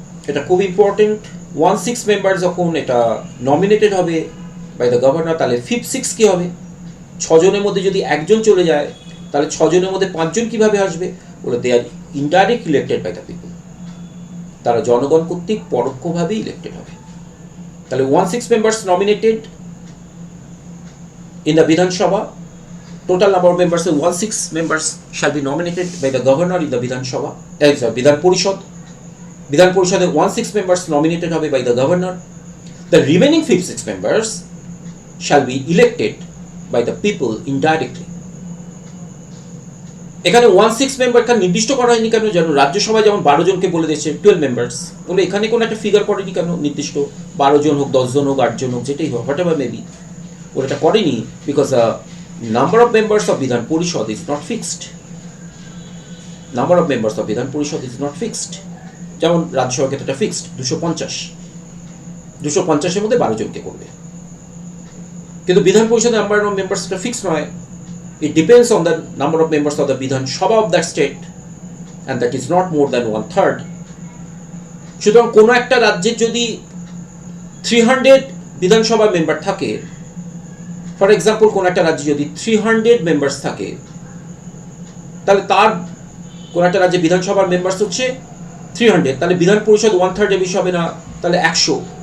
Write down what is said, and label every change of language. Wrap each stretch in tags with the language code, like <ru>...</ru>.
<bn>এটা খুব important. 1/6 member যখন এটা নমিনেটেড হবে</bn> <en>by the governor,</en> <bn>তাহলে 5/6 কি হবে? 6 জনের মধ্যে যদি একজন চলে যায় তাহলে 6 জনের মধ্যে 5 জন কিভাবে আসবে? বলে দে আর</bn> <en>Indirect elected by the people.</en> <bn>তারা জনগণ কর্তৃক পরোক্ষভাবে ইলেক্টেড হবে। তাহলে</bn> <en>1/6 members nominated in the Vidhan Sabha. Total number of members, 1/6 members shall be nominated by the governor in the Vidhan Sabha. Vidhan Porishad. Vidhan Porishad 1/6 members nominated হবে by the governor. The remaining 5/6 members shall be elected by the people indirectly.</en> <bn>এখানে 1/6 মেম্বারটা নির্দিষ্ট করা হয়নি কেন? যেন রাজ্যসভায় যেমন 12 জনকে বলে দিয়েছে 12 মেম্বার্স, বলে এখানে কোনো একটা ফিগার করেনি কেন নির্দিষ্ট? 12 জন হোক, 10 জন হোক, 8 জন হোক, যেটাই হোক,</bn> <en>whatever maybe,</en> <bn>ওরা এটা করেনি</bn> <en>Because number of members of Vidhan Parishad is not fixed. Number of members of Vidhan Parishad is not fixed.</en> <bn>যেমন রাজ্যসভার ক্ষেত্রে এটা ফিক্সড 250-250-এর মধ্যে 12 জনকে করবে, কিন্তু বিধান পরিষদের নাম্বার অফ মেম্বার্স এটা ফিক্সড নয়।</bn> <en>It depends on the number of members of the Vidhan Sabha of that state, and that is not more than 1/3.</en> <bn>সুতরাং কোনো একটা রাজ্যের যদি 300 বিধানসভা মেম্বার থাকে,</bn> <en>for example</en> <bn>কোনো একটা রাজ্যে যদি 300 মেম্বার্স থাকে, তাহলে তার কোনো একটা রাজ্যে বিধানসভার মেম্বার্স হচ্ছে 300, তাহলে বিধান পরিষদ 1/3 বেশি হবে না, তাহলে 100।</bn>